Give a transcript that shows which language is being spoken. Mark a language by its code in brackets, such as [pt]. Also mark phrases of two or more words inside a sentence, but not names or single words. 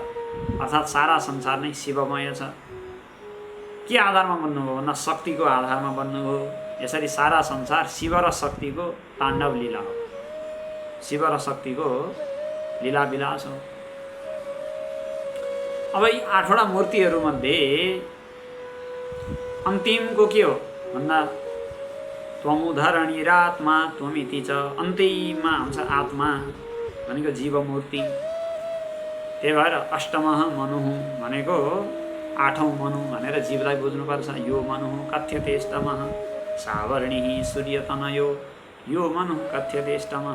[ne] अर्थात् सारा संसार नै शिवमय छ। के आधारमा बन्नु हो भन्दा शक्तिको आधारमा बन्नु हो। यसरी सारा संसार शिव र शक्तिको ताण्डव लीला हो, शिव र शक्तिको लीला विलास हो। अब यी 8वटा मूर्तिहरूमध्ये अन्तिमको के हो भन्दा [sa] त्वमुधरणीरात्मा त्वमिति च, [ne] अन्तिममा हुन्छ आत्मा भनेको जीव मूर्ति। त्यही भएर [sa] अष्टमः मनुः [ne] भनेको 8औं मनु भनेर जीवलाई बुझ्नुपर्छ। [sa] यो मनुः कथ्यतेष्टमः सावर्णिः सूर्यतनयो, यो मनु कथ्यतेष्टमः।